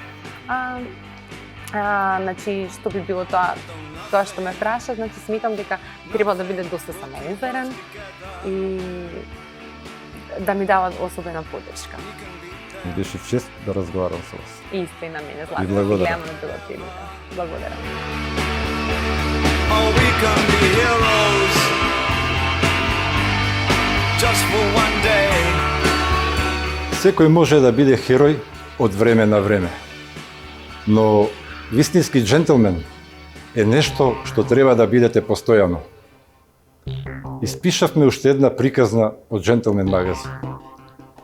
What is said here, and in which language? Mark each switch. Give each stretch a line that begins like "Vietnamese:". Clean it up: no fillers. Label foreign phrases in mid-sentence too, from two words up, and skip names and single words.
Macedonian: Значи, што би било тоа што ме праша, значи смитам дека треба да биде доста самоуверен и да ми дава особена поддршка. Беше чест да разговарам со вас. Исто и на мене, И благодарам. Гледам на друга прилика. Благодарам.
English: Oh, we can be heroes just for one day.
Macedonian: Секој може да биде херој од време на време, но вистински джентлмен е нешто што треба да бидете постојано. Испишавме уште една приказна од Джентлмен магазин.